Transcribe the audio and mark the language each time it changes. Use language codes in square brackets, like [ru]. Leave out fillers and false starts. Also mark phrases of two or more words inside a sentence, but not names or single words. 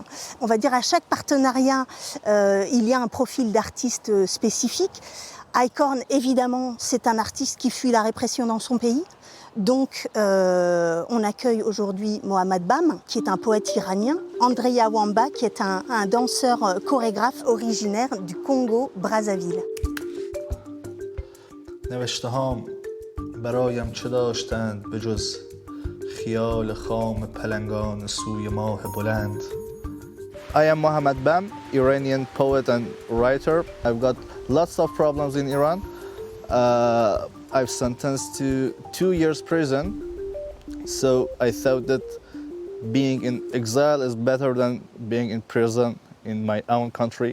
[fr] On va dire à chaque partenariat, il y a un profil d'artiste spécifique. Aikorn, évidemment, c'est un artiste qui fuit la répression dans son pays. Donc, on accueille aujourd'hui Mohamed Bam, qui est un poète iranien, Andrea Wamba, qui est un danseur chorégraphe originaire du Congo-Brazzaville. [fa] برایم چه داشتند به جز خیال خام پلنگان سوی ماه بلند. [en] I am Mohamed Bam, Iranian poet and writer. I've got lots of problems in Iran. I've sentenced to 2 years prison. So I thought that being in exile is better than being in prison in my own country.